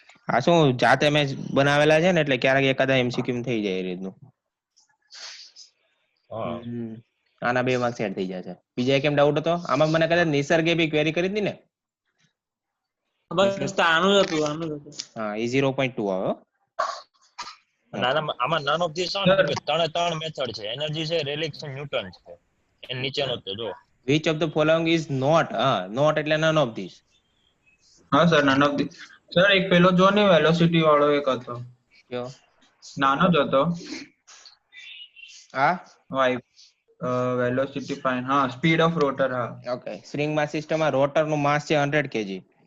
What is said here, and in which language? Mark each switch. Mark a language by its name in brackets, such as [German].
[Gujarati] આ શું જાતે મેં બનાવેલા છે ને એટલે ક્યારેક એકાદા એમસીક્યુ થઈ જાય એ રીતનું આના 2 માર્ક્સ એડ થઈ જશે બીજા કેમ ડાઉટ હતો આમાં મને કદાચ નિસર્ગે બી ક્વેરી કરી હતી ને બસ આનું જ હતું હા એ 0.2 આવે આમાં [English] none of this [Gujarati] ત્રણ મેથડ છે એનર્જી છે રેલિક્સ અને ન્યૂટન છે એ નીચેનો તો જો [English] which of the following is not not [Gujarati] એટલે [English] none of these [Gujarati] હા sir [English] none of the [Gujarati] sir એક પેલો જો ને વેલોસિટી વાળો એક હતો કયો નાનો જ હતો હા વેલોસિટી ફાઇન હા સ્પીડ ઓફ રોટર હા ઓકે સ્પ્રિંગ માસ સિસ્ટમ માં રોટર નું માસ છે 100 kg